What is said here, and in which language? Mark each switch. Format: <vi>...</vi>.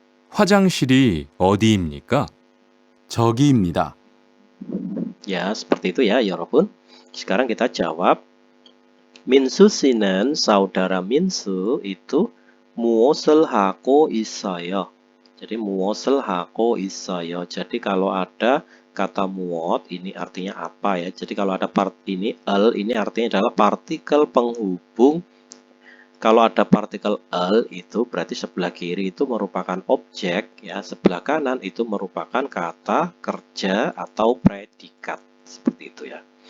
<ko>화장실이 어디입니까? 저기입니다.</ko> <id>Ya, seperti itu ya, 여러분. Sekarang kita jawab. Minsu 씨는 saudara Minsu itu</id> <ko>무엇을 하고 있어요? Jadi 무엇을 하고 있어요.</ko> <id>Jadi kalau ada kata muot ini artinya apa ya? Jadi kalau ada part ini ini artinya adalah partikel penghubung. Kalau ada partikel itu berarti sebelah kiri itu merupakan objek ya, sebelah kanan itu merupakan kata kerja atau predikat. Seperti itu ya.</id>